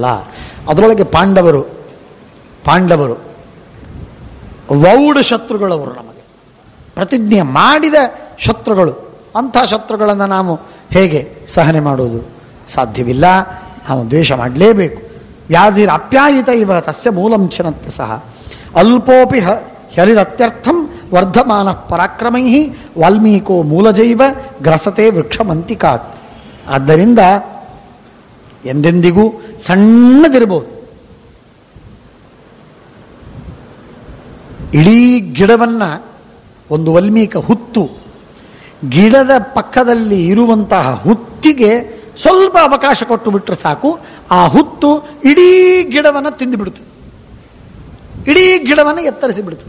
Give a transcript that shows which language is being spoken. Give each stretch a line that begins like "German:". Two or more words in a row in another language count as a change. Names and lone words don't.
Kannada: ಅದರೊಳಗೆ ಪಾಂಡವರು ವೌಢ ಶತ್ರುಗಳವರು, ನಮಗೆ ಪ್ರತಿಜ್ಞೆ ಮಾಡಿದ ಶತ್ರುಗಳು. ಅಂಥ ಶತ್ರುಗಳನ್ನು ನಾವು ಹೇಗೆ ಸಹನೆ ಮಾಡುವುದು? ಸಾಧ್ಯವಿಲ್ಲ. ನಾವು ದ್ವೇಷ ಮಾಡಲೇಬೇಕು.
Sanskrit: ವ್ಯಾಧಿರಪ್ಯಾಯಿತ ಇವ ತಸ್ಯ ಮೂಲಂ ಚಿನತ್ತಿ ಸಹ ಅಲ್ಪೋಪಿ ಹರಿರತ್ಯರ್ಥಂ ವರ್ಧಮಾನ ಪರಾಕ್ರಮೈ ವಾಲ್ಮೀಕೋ ಮೂಲಜೈವ ಗ್ರಸತೆ ವೃಕ್ಷಮಂತಿಕಾತ್.
Kannada: ಆದ್ದರಿಂದ ಎಂದೆಂದಿಗೂ ಸಣ್ಣದಿರ್ಬೋದು, ಇಡೀ ಗಿಡವನ್ನ ಒಂದು ವಾಲ್ಮೀಕ ಹುತ್ತು, ಗಿಡದ ಪಕ್ಕದಲ್ಲಿ ಇರುವಂತಹ ಹುತ್ತಿಗೆ ಸ್ವಲ್ಪ ಅವಕಾಶ ಕೊಟ್ಟು ಬಿಟ್ಟರೆ ಸಾಕು, ಆ ಹುತ್ತು ಇಡೀ ಗಿಡವನ್ನು ತಿಂದು ಬಿಡುತ್ತದೆ, ಇಡೀ ಗಿಡವನ್ನು ಎತ್ತರಿಸಿ ಬಿಡುತ್ತದೆ.